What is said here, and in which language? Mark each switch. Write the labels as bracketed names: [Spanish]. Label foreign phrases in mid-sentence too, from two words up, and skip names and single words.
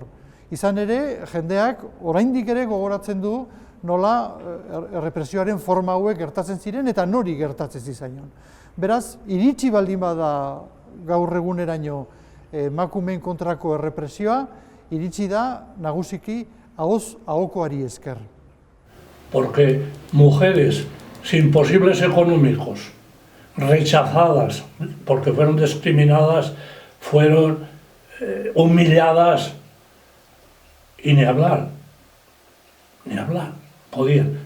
[Basque] Izan ere, jendeak oraindik ere gogoratzen du nola errepresioaren forma hauek gertatzen ziren eta nori gertatzen zizaion. Beraz, iritsi baldin bada gaur eguneraino emakumeen kontrako errepresioa iritsi da nagusiki ahokoari esker. [Spanish] Porque mujeres sin posibles económicos, rechazadas porque fueron discriminadas, fueron humilladas y ni hablar, podían.